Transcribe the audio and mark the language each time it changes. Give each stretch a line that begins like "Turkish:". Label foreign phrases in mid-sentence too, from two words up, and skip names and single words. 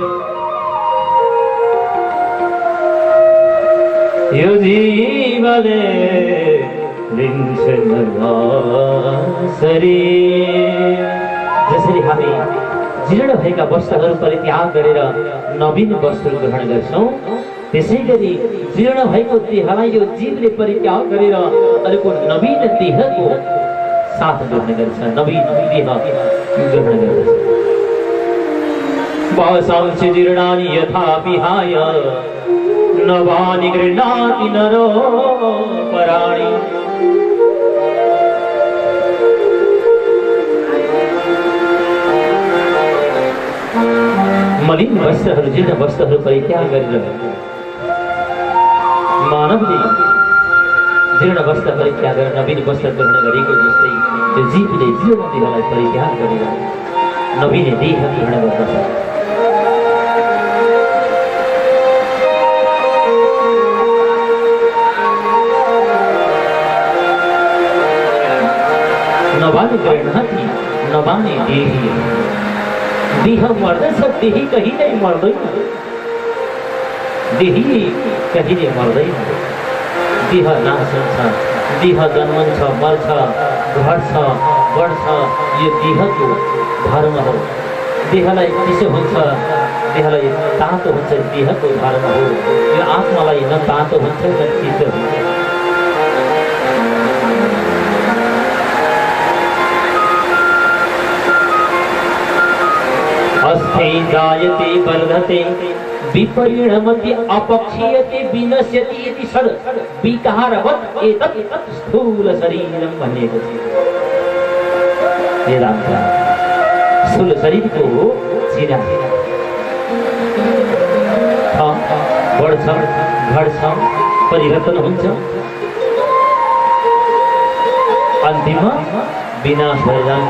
Nepali: यो जीवले जसरी हामी जीर्ण भएका वस्त्रहरू परित्याग गरेर नवीन वस्त्र ग्रहण गर्छौं, त्यसैगरी जीर्ण भएको देहलाई यो जीवले परित्याग गरेर अर्को नवीन देहको साथ ग्रहण गर्छ, नवीन देह ग्रहण गर्दछ।
Sanskrit: वासांसि जीर्णानि यथा विहाय नवानि गृह्णाति नरो पराणि।
Nepali: मलिन वस्त्रहरू जीर्ण वस्त्रहरू परित्याग गरेर मानवले जीर्ण वस्त्र परित्याग गरेर नवीन वस्त्र ग्रहण गरेको जस्तै त्यो जीवले जीर्ण देहलाई परित्याग गरेर नवीन देह ग्रहण गर्दछ।
Sanskrit: नवानि गृह्णाति नवानि देही।
Nepali: देह मर्दछ, देही कहिल्यै मर्दैन। देही कहिल्यै मर्दैन। देह नाश हुन्छ, देह जन्मन्छ, मर्छ, घट्छ, बढ्छ। यो देहको धर्म हो। देहलाई चिसो हुन्छ, देहलाई तातो हुन्छ, देहको धर्म हो। यो आत्मालाई न तातो हुन्छ न चिसो हुन्छ।
Sanskrit: अस्थे जायते वर्धते विपरिणमति अपक्षीयते विनश्यति इति षड् विकारवत् एतत् स्थूल शरीरम
Nepali: भनेको छ। वेदान्त स्थूल शरीरको चिरा बढ्छ, घट्छ, परिवर्तन हुन्छ, अन्तिममा विनाश भएर जान्छ।